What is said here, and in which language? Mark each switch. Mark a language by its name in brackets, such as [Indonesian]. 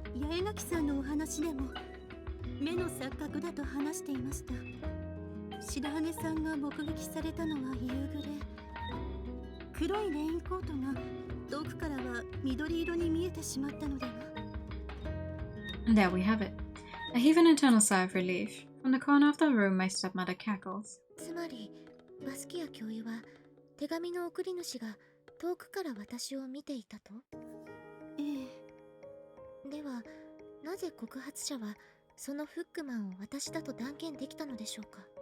[Japanese] 八重垣さんのお話でも目の錯覚だと話していました。白羽さんが目撃されたのは夕暮れ。黒いレインコートが遠くからは緑色に見えてしまったのでは。 [English] And there we have it. I heave an internal sigh of relief. From the corner of the room, my stepmother cackles. [Japanese] つまり、バスキア教諭は手紙の送り主が遠くから私を見ていたと？ええ。では、なぜ告発者はそのフックマンを私だと断言できたのでしょうか。